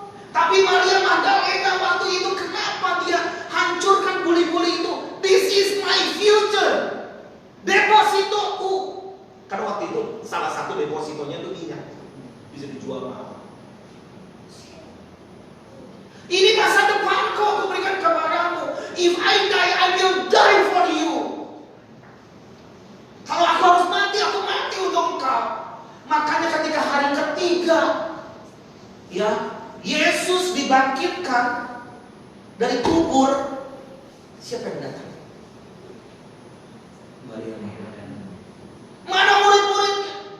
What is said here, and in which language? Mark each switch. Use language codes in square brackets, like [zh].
[id] Tapi Maria Magdalena waktu itu, kenapa dia hancurkan buli-buli itu? [en] This is my future, [id] depositoku. itu salah satu depositonya itu minyak, bisa dijual mahal. Ini masa depanku aku berikan kepadamu. [en] If I die, I will die for you. [id] Kalau aku harus mati, aku mati untuk engkau. Makanya ketika hari ketiga, ya, Yesus dibangkitkan dari kubur, siapa yang datang? Maria Magdalena. Mana murid-muridnya?